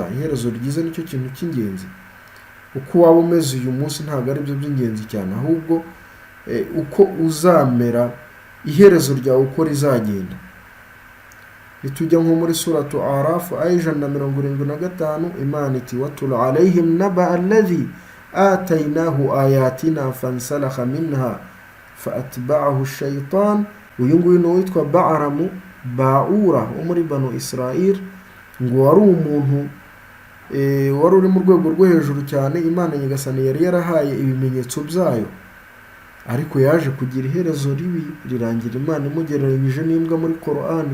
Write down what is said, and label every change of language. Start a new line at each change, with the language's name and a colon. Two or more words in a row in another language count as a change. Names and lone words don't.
Kinyarwanda: Iherezo ryiza nicyo kintu cy'ingenzi. Uko waba umeze uyu munsi ntabwo ari byo by'ingenzi cyane, ahubwo uko uzamera, iherezo ryawe uko rizagenda. Nitujya nko muri suratu Araf aya 175, Imana iti
Arabic: واتل عليهم نبأ الذي آتيناه آياتنا فانسلخ منها فأتبعه الشيطان.
Kinyarwanda: Uyu nguyu ni witwa Ba'ura wo muri Banu Israel, ngo wari umuntu wari uri mu rwego rwo hejuru cyane. Imana Nyagasani yari yarahaye ibimenyetso byayo, ariko yaje kugira iherezo ribi, rirangira Imana imugereranyije n'imbwa muri Qur'ani.